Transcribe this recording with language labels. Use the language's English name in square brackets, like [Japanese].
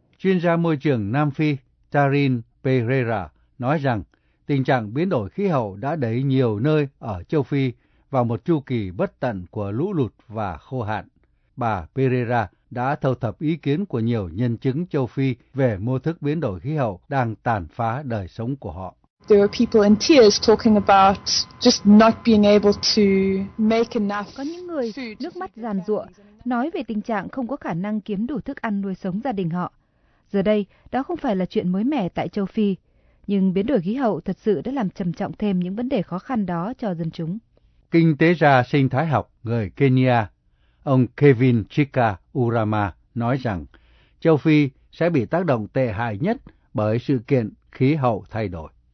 [Vietnamese] Chuyên gia môi trường Nam Phi Tarin Pereira nói rằng tình trạng biến đổi khí hậu đã đẩy nhiều nơi ở châu Phi vào một chu kỳ bất tận của lũ lụt và khô hạn. Bà Pereira đã thu thập ý kiến của nhiều nhân chứng châu Phi về mô thức biến đổi khí hậu đang tàn phá đời sống của họ. [English] There are people in tears talking about just not being able to make enough. [Vietnamese] Có những người nước mắt ràn rụa nói về tình trạng không có khả năng kiếm đủ thức ăn nuôi sống gia đình họ. Giờ đây, đó không phải là chuyện mới mẻ tại châu Phi, nhưng biến đổi khí hậu thật sự đã làm trầm trọng thêm những vấn đề khó khăn đó cho dân chúng. Kinh tế gia sinh thái học người Kenya, ông Kevin Chika Urama nói rằng châu Phi sẽ bị tác động tệ hại nhất bởi sự kiện khí hậu thay đổi.